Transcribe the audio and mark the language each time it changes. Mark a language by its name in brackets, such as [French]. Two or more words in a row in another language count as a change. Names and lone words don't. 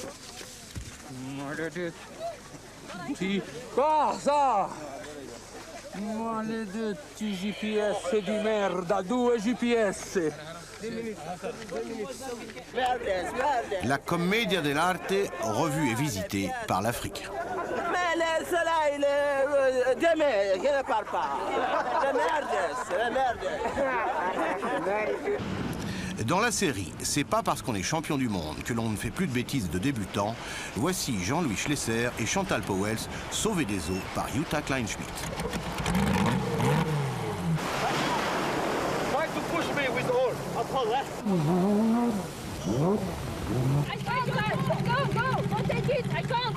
[Italian] Maledetti... Cosa? Maledetti GPS di merda, 2 GPS! La commedia dell'arte, [French] revue et visitée par l'Afrique. Mais là, il est Demain, je ne parle pas. La merde. Dans la série, c'est pas parce qu'on est champion du monde que l'on ne fait plus de bêtises de débutants. Voici Jean-Louis Schlesser et Chantal Powell sauvés des eaux par Jutta Kleinschmidt. [English] Try to push me with the hole. Go, don't take it, I can't.